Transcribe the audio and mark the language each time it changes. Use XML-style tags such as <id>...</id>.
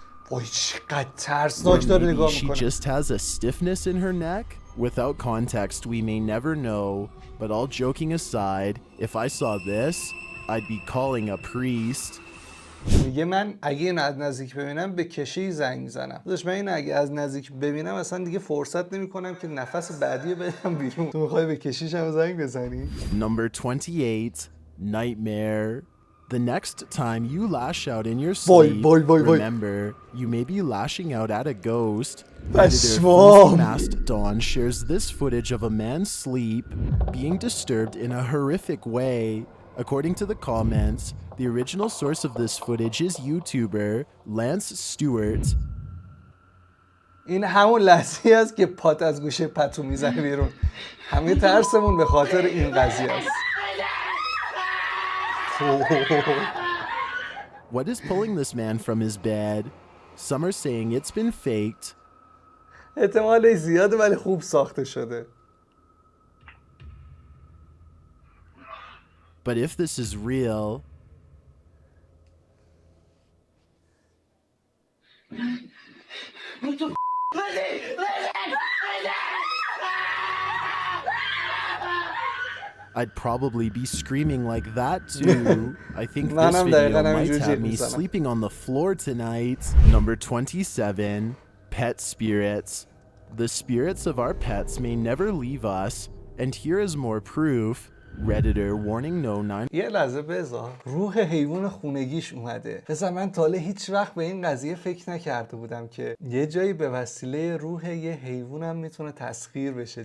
<fa>وای چقدر ترسناک داره نگاه میکنه.</fa> <en>She just has a stiffness in her neck. Without context, we may never know. But all joking aside, if I saw this, I'd be calling a priest.</en> <fa>میگه من اگه این از نزدیک ببینم به کشی زنگ میزنم. داداش من این اگه از نزدیک ببینم اصلا دیگه فرصت نمیکنم که نفس بعدی بدم بیرون. تو میخوای به کشیش هم زنگ بزنی؟</fa> <en>Number 28, nightmare. The next time you lash out in your sleep, remember, you may be lashing out at a ghost. Editor Masked Dawn shares this footage of a man's sleep being disturbed in a horrific way. According to the comments, the original source of this footage is YouTuber Lance Stewart.</en> <fa>این همون لحظه است که پات از گوشه پتو میزنه بیرون. همه ترسمون به خاطر این قضیه است.</fa> <en>What is pulling this man from his bed? Some are saying it's been faked.</en> <fa>احتمالش زیاده ولی خوب ساخته شده.</fa> <en>But if this is real, I'd probably be screaming like that too. I think this video might have me sleeping on the floor tonight. Number 27, pet spirits. The spirits of our pets may never leave us, and here is more proof. Redditor warning no 9.</en> <fa>یه لحظه بذار روح حیوان خونگیش اومده. بذار من تا حالا هیچ وقت به این قضیه فکر نکرده بودم که یه جایی به وسیله روح یه حیوان هم میتونه تسخیر بشه.</fa>